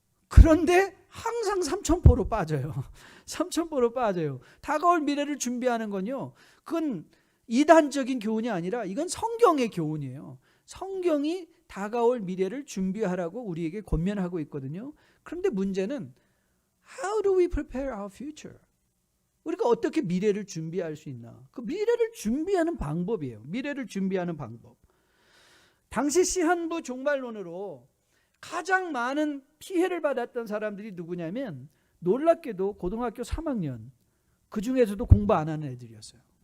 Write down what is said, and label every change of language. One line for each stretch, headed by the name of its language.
Korean: 그런데 항상 삼천포로 빠져요. 삼천포로 빠져요. 다가올 미래를 준비하는 건요, 그건 이단적인 교훈이 아니라 이건 성경의 교훈이에요. 성경이 다가올 미래를 준비하라고 우리에게 권면하고 있거든요. 그런데 문제는
English: How do we prepare our future?
Korean: 우리가 어떻게 미래를 준비할 수 있나? 그 미래를 준비하는 방법이에요. 미래를 준비하는 방법. 당시 시한부 종말론으로 가장 많은 피해를 받았던 사람들이 누구냐면 놀랍게도 고등학교 3학년, 그 중에서도 공부 안 하는 애들이었어요.